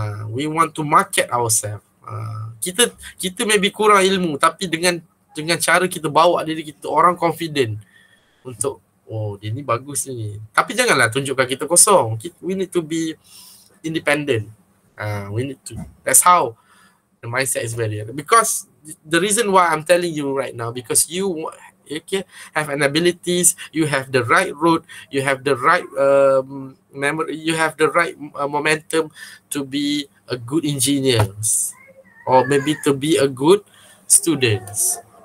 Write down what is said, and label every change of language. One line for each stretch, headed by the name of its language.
English: We want to market ourselves.
Malay: Kita maybe kurang ilmu tapi dengan cara kita bawa diri kita, orang confident untuk dia ni bagus ni. Tapi janganlah tunjukkan kita kosong.
English: We need to be independent. We need to. That's how the mindset is very. Because the reason why I'm telling you right now, because you have an abilities, you have the right road, you have the right memory, you have the right momentum to be a good engineers or maybe to be a good students.